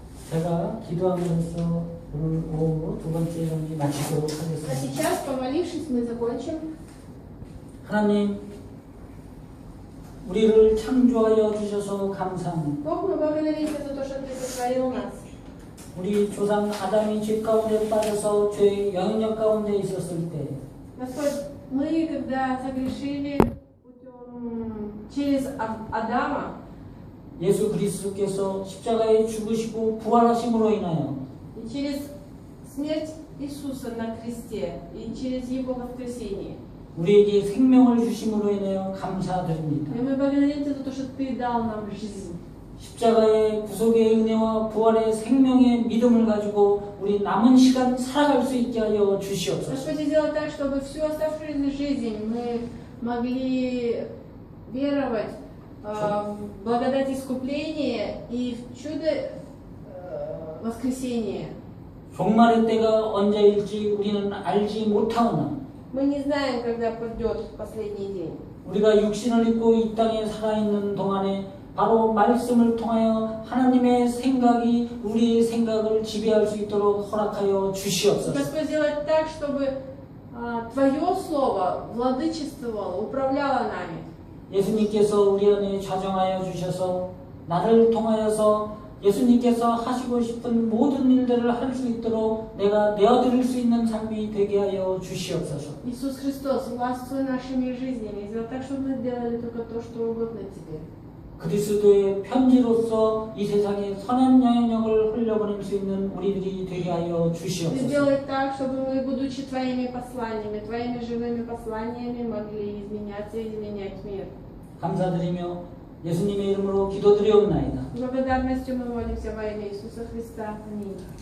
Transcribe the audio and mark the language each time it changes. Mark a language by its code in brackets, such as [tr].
[ko] 제가 기도함으로써 오늘 오후 두 번째 정리 마치도록 [ru] А [ko] 하겠습니다. [ru] сейчас, помолившись, мы закончим. [ko] 하나님, 우리를 창조하여 주셔서 감사합니다. [ru] Бог, мы благодарим Тебя за то, что Ты сотворил нас. [ko] 우리 조상 아담이 죄 가운데 빠져서 죄의 영향력 가운데 있었을 때 [ru] Господь, мы, когда согрешили через Адама, [ko] 예수 그리스도께서 십자가에 죽으시고 부활하심으로 인하여 [ru] и через смерть Иисуса на кресте, и через Его воскресение, [ko] 우리에게 생명을 주심으로 인하여 감사드립니다. [ru] и мы благодарим Тебя за то, что Ты дал нам жизнь. [ko] 십자가의 구속의 은혜와 부활의 생명의 믿음을 가지고 우리 남은 시간 살아갈 수 있게 하여 주시옵소서. [ru] Господи, сделай так, чтобы всю оставшуюся жизнь мы могли веровать в благодать искупления и в чудо воскресения. [ko] 종말의 때가 언제일지 우리는 알지 못하오나 [ru] Мы не знаем, когда придет последний день. [ko] 우리가 육신을 입고 이 땅에 살아있는 동안에 바로 말씀을 통하여 하나님의 생각이 우리의 생각을 지배할 수 있도록 허락하여 주시옵소서. [ru] Господь, сделай так, чтобы Твое Слово владычествовало, управляло нами. [ko] 예수님께서 우리 안에 좌정하여 주셔서 나를 통하여서 예수님께서 하시고 싶은 모든 일들을 할 수 있도록 내가 내어드릴 수 있는 삶이 되게 하여 주시옵소서. [ru] Иисус Христос, властвуй нашими жизнями, сделай так, чтобы мы сделали только то, что угодно Тебе. [ko] 그리스도의 편지로서 이 세상에 선한 영향력을 흘려보낼 수 있는 우리들이 되게 하여 [ru] Ты [ko] 주시옵소서. [ru] сделай так, чтобы мы, будучи Твоими посланиями, Твоими живыми посланиями, могли изменяться и изменять мир. [ko] 감사드리며 예수님의 이름으로 기도드리옵나이다. [ru] С благодарностью мы молимся во имя Иисуса Христа. Аминь.